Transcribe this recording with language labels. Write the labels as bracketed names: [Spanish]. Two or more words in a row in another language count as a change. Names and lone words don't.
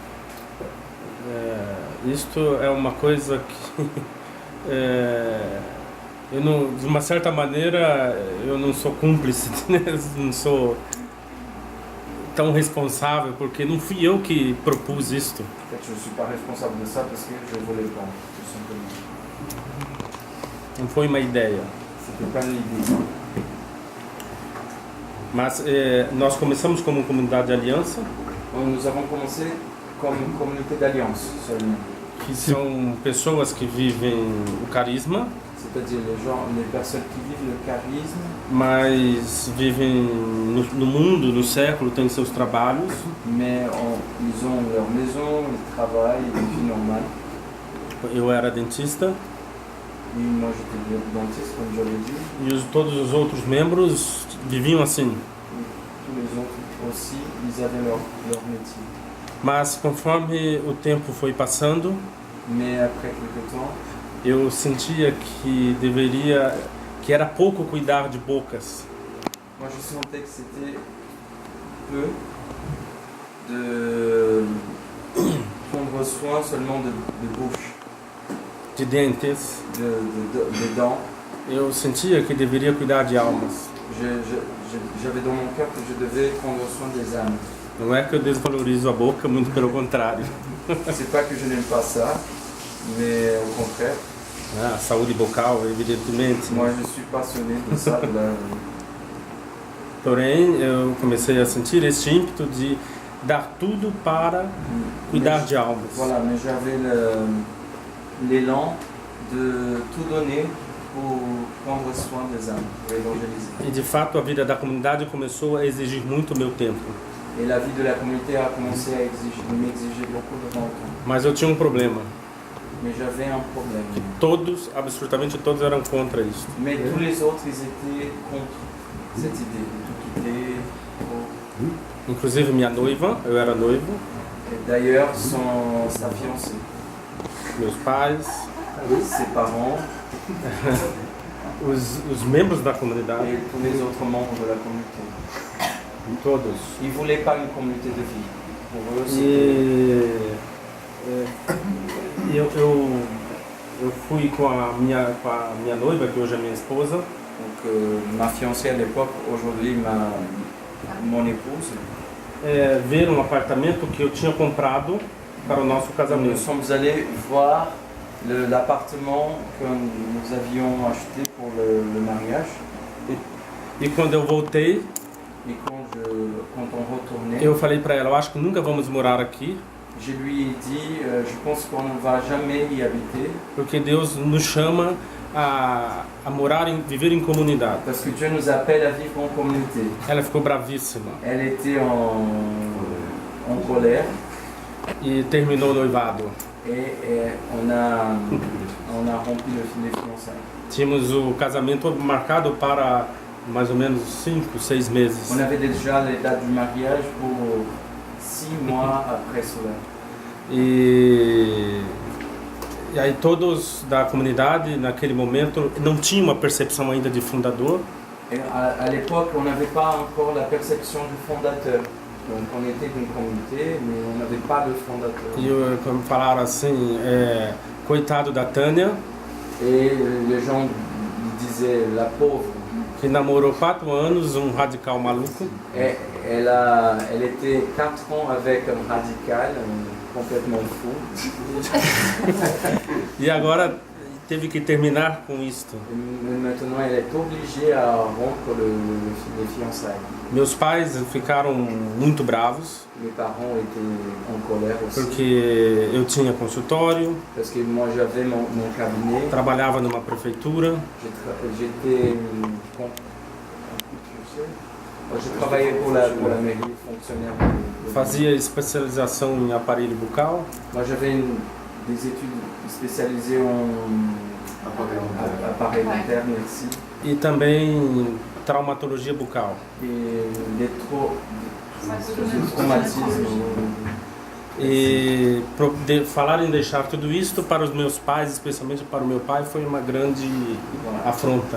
[Portuguese] Isto é uma coisa que eu não, de uma certa maneira, eu não sou cúmplice, né? Não sou tão responsável, porque não fui eu que propus isto. [French] En fait, je ne suis pas responsable de ça parce que je ne voulais pas, tout simplement. [Portuguese] Não foi uma ideia. [French] C'était pas une idée. [Portuguese] Mas nós começamos como comunidade de aliança, [French] Nous avons commencé comme une communauté d'alliance seulement. [Portuguese] que são pessoas que vivem o carisma, [French] C'est-à-dire les personnes qui vivent le charisme, [Portuguese] mas vivem no mundo, no século, têm seus trabalhos. [French] mais ils ont leur maison, ils travaillent, une vie normale. [Portuguese] Eu era dentista [French] Et moi j'étais dentiste, comme j'avais dit. [Portuguese] e todos os outros membros viviam assim. [French] Tous les autres aussi, ils avaient leur métier. [Portuguese] Mas conforme o tempo foi passando, [French] Mais après quelques temps, [Portuguese] eu sentia que era pouco cuidar de bocas. [French] moi je sentais que c'était peu de prendre soin seulement de bouche, [Portuguese] De dentes, [French] de dents. [Portuguese] eu sentia que deveria cuidar de almas. [French] J'avais dans mon cœur que je devais prendre soin des âmes. [Portuguese] Não é que eu desvalorizo a boca, muito pelo contrário. [French] C'est pas que je n'aime pas ça, mais au contraire, [Portuguese] A saúde bucal, evidentemente. [French] moi je suis passionné de ça. [Portuguese] Porém, eu comecei a sentir este ímpeto de dar tudo para cuidar de almas. [French] Voilà, mais j'avais l'élan de tout donner pour prendre soin des âmes, pour évangéliser. [Portuguese] E de fato, a vida da comunidade começou a exigir muito meu tempo. [French] Et la vie de la communauté a commencé à m'exiger beaucoup de mon temps. [Portuguese] Mas eu tinha um problema. [French] mais j'avais un problème. [Portuguese] Todos, absolutamente todos eram contra isso. [French] Mais tous les autres, ils étaient contre cette idée de tout quitter. [Portuguese] Inclusive minha noiva, eu era noivo, [French] Et d'ailleurs, sa fiancée, [Portuguese] meus pais, [French] ses parents [Portuguese] os membros da comunidade, [French] et tous les autres membres de la communauté. [Portuguese] todos. [French] Ils ne voulaient pas une communauté de vie. Pour eux, c'était... [Portuguese] E eu fui com a minha noiva, que hoje é minha esposa, [French] Donc, ma fiancée à l'époque, aujourd'hui mon épouse, [Portuguese] ver um apartamento que eu tinha comprado para o nosso [French] nous [Portuguese] casamento. [French] sommes allés voir l'appartement que nous avions acheté pour le mariage. [Portuguese] E quando eu voltei, [French] Et quand on retournait, [Portuguese] eu falei para ela, eu acho que nunca vamos morar aqui, [French] je lui ai dit, je pense qu'on ne va jamais y habiter, [Portuguese] porque Deus nos chama a morar, viver em comunidade. [French] parce que Dieu nous appelle à vivre en communauté. [Portuguese] Ela ficou bravíssima [French] Elle était en colère [Portuguese] e terminou o noivado. [French] et on a rompu les fiançailles. [Portuguese] Tínhamos o casamento marcado para mais ou menos 5, 6 meses. [French] On avait déjà les dates du mariage pour 6 mois après cela. [Portuguese] E aí todos da comunidade, naquele momento, não tinham uma percepção ainda de fundador. [French] Et à l'époque, on n'avait pas encore la perception du fondateur. Donc on était une communauté, mais on n'avait pas de fondateur. [Portuguese] E como falaram assim, coitado da Tânia, [French] Et les gens disaient, la pauvre, [Portuguese] que namorou 4 anos, um radical maluco. [French] elle était 4 ans avec un radical, complètement fou. [Portuguese] E agora teve que terminar com isto. [French] Et maintenant, elle est obligée à rompre les fiançailles. [Portuguese] Meus pais ficaram muito bravos, [French] Mes parents étaient en colère aussi. [Portuguese] porque eu tinha consultório, [French] Parce que moi, j'avais mon cabinet. [Portuguese] trabalhava numa prefeitura, [French] Je travaillais pour la mairie, fonctionnaire. [Portuguese] fazia especialização em aparelho bucal. [French] Moi, j'avais des études spécialisées en appareil dentaire, merci. [Portuguese] E também traumatologia bucal. [French] Et les traumatismes. [Portuguese] E falar em deixar tudo isto para os meus pais, especialmente para o meu pai, foi uma grande afronta.